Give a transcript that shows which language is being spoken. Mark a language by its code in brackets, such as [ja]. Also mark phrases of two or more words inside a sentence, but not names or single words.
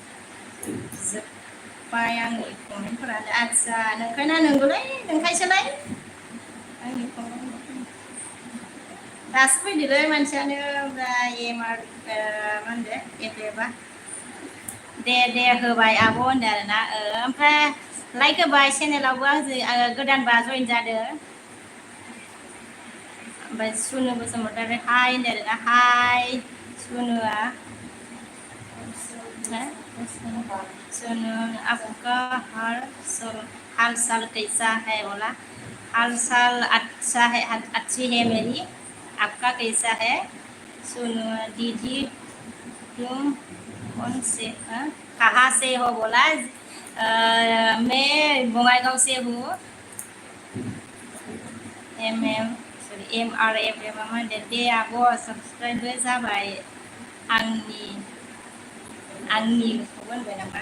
[brx] जोब्बाय आंनि कमेन्टफोरा आदसा नोंखायना नंगौलै नोंखायसोलाय आंनि कमेन्ट दासो फैदोलै मानसियानो ओमफ्राय मा होनदों एफएफआ दे होबाय आब' होनदों आरोना ओमफ्राय लाइक होबाय चेनेलावबो आंजों गोदानबा जइन जादों ओमफ्राय सुनु बसुमतारी हाय होनदों आरोना हाय सुनुआ [hi] सुनु आपका हाल साल कैसा है बोला हाल साल अच्छा है अच्छी है मेरी आपका कैसा है? सुनो दीदी तुम कौन से कहाँ से हो बोला? मैं बङाइगाव से हूँ। [brx] MRFM मा दे आब' साबसक्राइब जाबाय आंनिखौ होनबाय नामा?